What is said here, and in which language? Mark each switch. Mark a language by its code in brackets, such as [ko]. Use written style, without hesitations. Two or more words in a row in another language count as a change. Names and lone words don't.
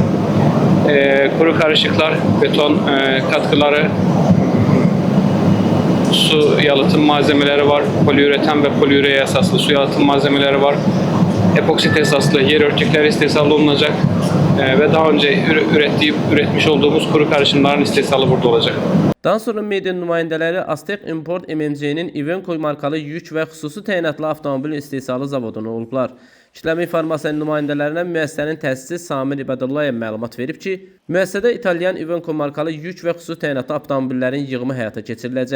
[tr] Kuru karışıklar, beton katkıları, su yalıtım malzemeleri var, poliüreten ve poliüreye esaslı su yalıtım malzemeleri var, epoksit esaslı yer örtükleri istehsal olunacak ve daha önce üretmiş olduğumuz kuru karışımların istehsalı burada olacak. [az] Daha sonra media nümayəndələri Aztec Import MMC-nin Iveco markalı yük və xüsusi təyinatlı avtomobil istehsalı zavoduna olublar. İşləmə informasiyanın nümayəndələrinə müəssisənin təsisçisi Samir İbadullayev məlumat verib ki, müəssisədə İtalyan Iveco markalı yük və xüsusi təyinatlı avtomobillərin yığımı həyata keçiriləcək.